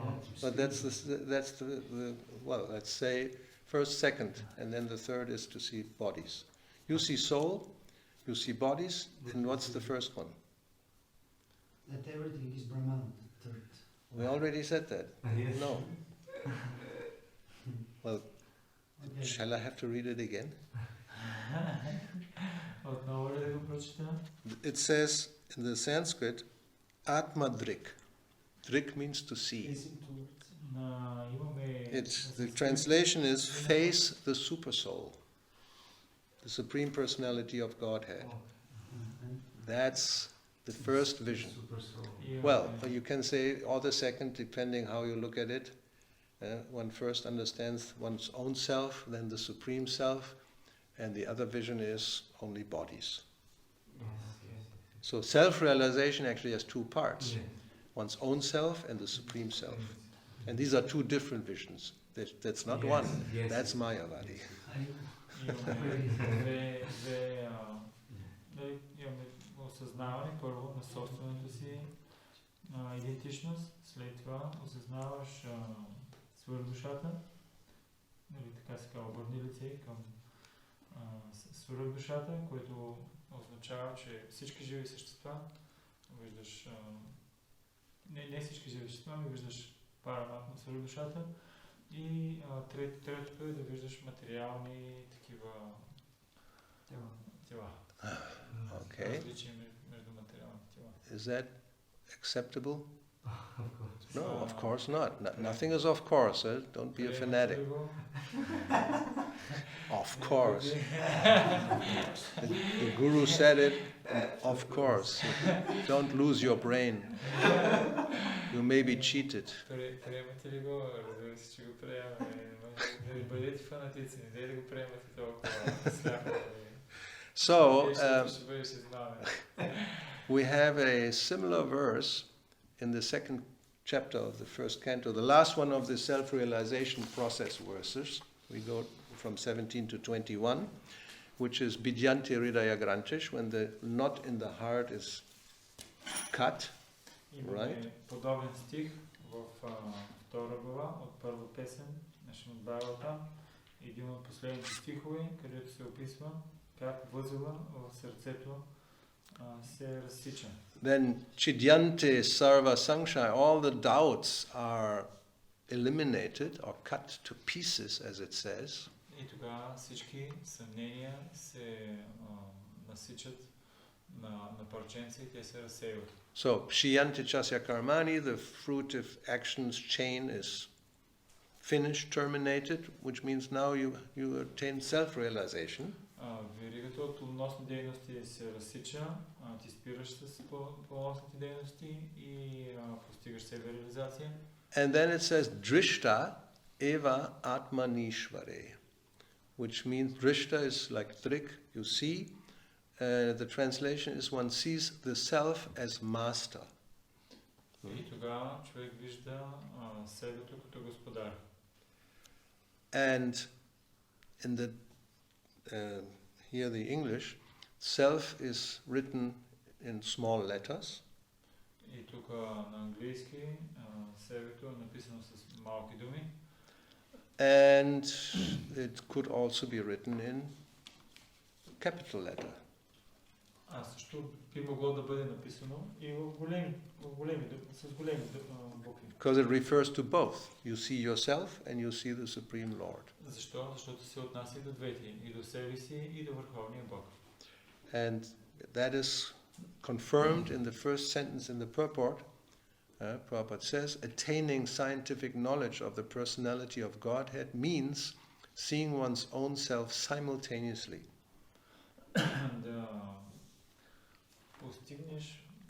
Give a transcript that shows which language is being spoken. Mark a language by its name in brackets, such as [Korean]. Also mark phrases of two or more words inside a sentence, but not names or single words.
[English] But that's the well, let's say first, second, and then the third is to see bodies. You see soul, you see bodies, and what's the first one? that everything is Brahman, the third. We already said that. Yes. No. Well, Okay. shall I have to read it again? [Bulgarian] Отново ли да го прочета? [English] It says in the Sanskrit, [Sanskrit] Atma Drik. [English] Drik means to see. Facing towards. [Bulgarian] Имаме... [English] The translation is face the super soul, the supreme personality of Godhead. And That's the first vision. Super soul. Well, you can say or the second, depending how you look at it. One first understands one's own self, then the supreme self, and the other vision is only bodies. Yes. So self-realization actually has two parts, Yes. one's own self and the supreme self. And these are two different visions. That's not Yes, one. yes. That's Mayavadi. [Bulgarian] Имаме осъзнаване първо на собствената си идентичност, след това осъзнаваш свръхдушата, нали, така се казва, обърни лице към свръхдушата, което означава, че всички живи същества виждаш, не всички живи същества, но виждаш парамат на свръхдушата и третото е да виждаш материални такива тела. [English] Okay. [Bulgarian] Различие между материалните тела. [English] Is that acceptable? Of course. No, of course not. Nothing is of course. Don't be a fanatic. Of course. The Guru said it. Of course. Don't lose your brain. You may be cheated. [Bulgarian] Приемате ли го? Разбира се, че го приемаме. Не бъдете фанатици, не да го приемате толкова сляпо. [English] So, we have a similar verse in the second chapter of the first canto, the last one of the self-realization process verses. We go from 17 to 21, which is [Sanskrit] Bidyanti Hridaya Grantish, [English] when the knot in the heart is cut. [Bulgarian] Имаме подобен стих в втора глава от първа песен на Шримад Бхагаватам, един от последните стихове, където се описва как възела в сърцето се разсича. [Sanskrit] Then chidyante sarva sankshaya, [English] all the doubts are eliminated or cut to pieces, as it says. [Bulgarian] И тогава всички съмнения се насичат на парченца и те се разсеиват. [Sanskrit] So, Shiyante chasya karmani, [English] the fruitive actions chain is finished, terminated, which means now you attain self-realization. [Bulgarian] Веригата от плодоносни дейности се разсича, ти спираш с плодоносните дейности и постигаш себе реализация. [English] And then it says [Sanskrit] drishta eva atmanishvare, [English] which means drishta is like drik, you see. The translation is one sees the self as master. [Bulgarian] И тогава човек вижда себето като господар. [English] And in the here the English, self is written in small letters. [Bulgarian] И тук на английски себето е написано с малки думи. [English] And it could also be written in capital letter. [Bulgarian] А също би могло да бъде написано и с големи букви. [English] Because it refers to both. You see yourself and you see the Supreme Lord. [Bulgarian] Защо? Защото се отнася и до двете, и до себе си, и до Върховния Бог. [English] And that is confirmed in the first sentence in the purport. Prabhupada says, attaining scientific knowledge of the personality of Godhead means seeing one's own self simultaneously. [Bulgarian] Да постигнеш